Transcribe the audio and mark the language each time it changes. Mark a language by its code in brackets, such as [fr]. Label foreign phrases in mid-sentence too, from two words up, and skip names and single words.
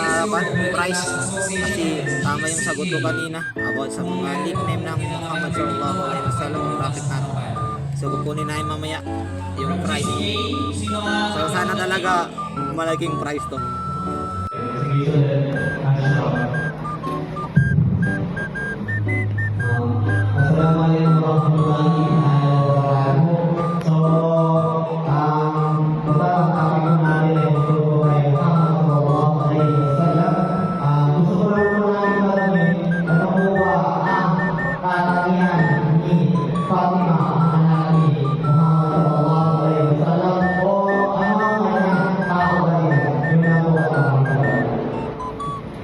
[tl] prize kasi tama yung sagot ko kanina about sa mga nickname ng Muhammad [ar] صلى الله عليه وسلم, [tl] ang prophet natin. So kukunin na yung mamaya yung prize. So sana talaga malaking prize to. [ar] السلام عليكم ورحمة الله وبركاته. [tl] So, ang topic natin ay tungkol kay Muhammad [ar] صلى الله عليه وسلم. [tl] Gusto ko lang muna itanong ano po ang katangian ni Fatima, anak ni Muhammad [ar] صلى الله عليه وسلم, [tl] o ano ang kanyang tao ba yun? Yun na po ang